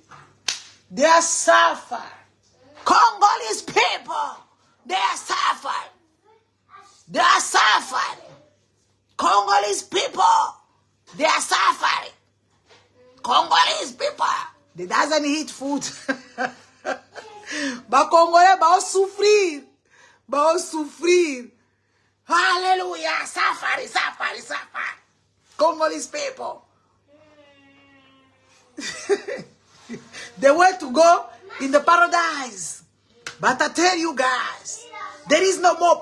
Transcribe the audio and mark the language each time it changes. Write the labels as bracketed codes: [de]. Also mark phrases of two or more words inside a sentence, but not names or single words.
[en] They are suffering. Congolese people, they are suffering. They are suffering. Congolese people, they are suffering. Congolese people, they doesn't eat food. [ln] Ba Congolais ba souffrir. Ba souffrir. Hallelujah. Safari. [en] Congolese people. They were to go in the paradise. But I tell you guys, there is no more